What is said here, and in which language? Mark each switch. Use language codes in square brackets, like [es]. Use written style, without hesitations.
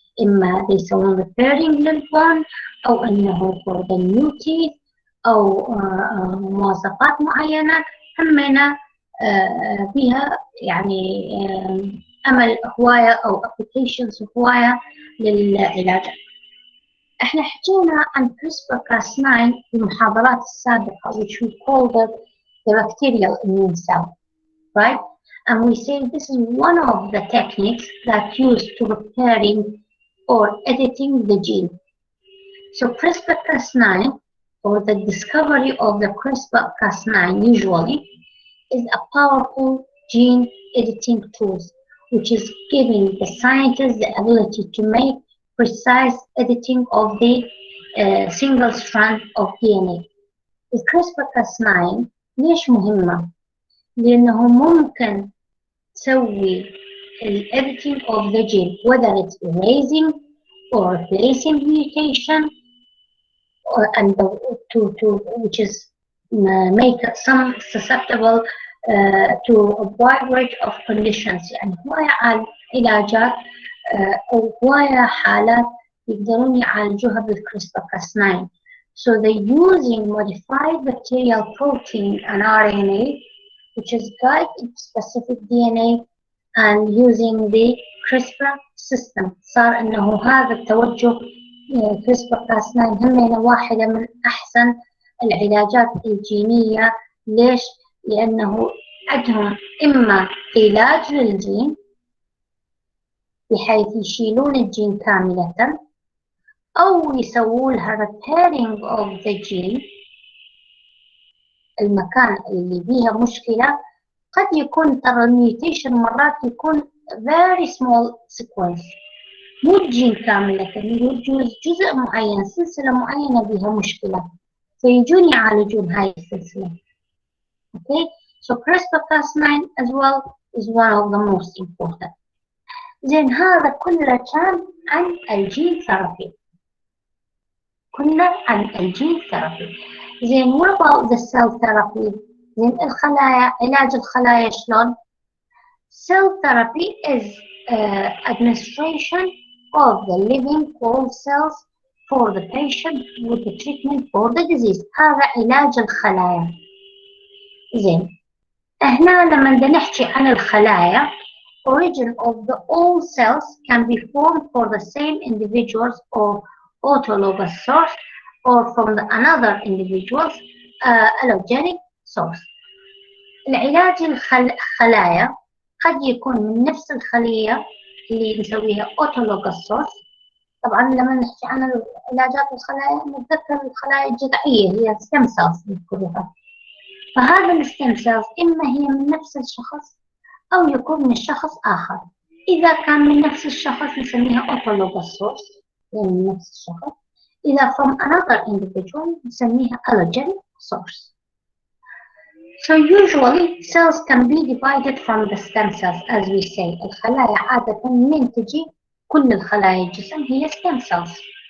[ar] إما يسوون repairing للبون أو أنه [en] for the new teeth [ar] أو مواصفات معينة همنا فيها يعني أمل هواية أو applications هواية للعلاج. احنا حكينا عن CRISPR-Cas9 في المحاضرات السابقة [en] which we called it the bacterial immune cell, right? And we say this is one of the techniques that used to repairing or editing the gene. So CRISPR-Cas9 or the discovery of the CRISPR-Cas9 usually is a powerful gene editing tool which is giving the scientists the ability to make precise editing of the single strand of DNA. الCRISPR-Cas9 [ar] ليش مهمة؟ لأنه ممكن تسوي [en] editing of the gene whether it's erasing or replacing mutation and which is make some susceptible to a wide range of conditions. [ar] يعني هواية علاجات أو هواية حالات يقدرون يعالجوها بالCRISPR-Cas9. [en] So they're using modified bacterial protein and RNA which is guide specific DNA and using the CRISPR system. [ar] صار إنه هذا التوجه CRISPR-Cas9 همينة واحدة من أحسن العلاجات الجينية. ليش؟ لأنه عندهم إما علاج للجين بحيث يشيلون الجين كاملة أو يسوون لها [en] repairing of the gene [ar] المكان اللي فيها مشكلة. قد يكون ترى الميوتيشن مرات يكون [en] very small sequence [ar] مو الجين كاملة، يجوز جزء معين سلسلة معينة بها مشكلة فيجون يعالجون هاي السلسلة. [en] Okay, so CRISPR-Cas9 as well is one of the most important. [ar] زين هذا كله كان عن الجين ثيرابي. كله عن الجين ثيرابي. [en] زين what about the cell therapy؟ [ar] زين الخلايا، علاج الخلايا شلون؟ [en] Cell therapy is administration of the living whole cells for the patient with the treatment for the disease. [ar] هذا علاج الخلايا. زين هنا لما بدنا نحكي عن الخلايا [en] origin of the all cells can be formed for the same individuals or autologous source or from the another individuals allogenic source. [ar] العلاج الخلايا قد يكون من نفس الخلية اللي نسويها autologous source. طبعا لما نحكي عن علاجات الخلايا نتذكر الخلايا الجذعية هي stem cells نذكرها. فهذا الستيم سيلز إما هي من نفس الشخص أو يكون من شخص آخر. إذا كان من نفس الشخص نسميها autologous source يعني من نفس الشخص. [en] إذا from another individual نسميها allogenic source. So usually cells can be divided from the stem cells as we say. [ar] الخلايا عادة من تجي كل الخلايا الجسم هي stem cells.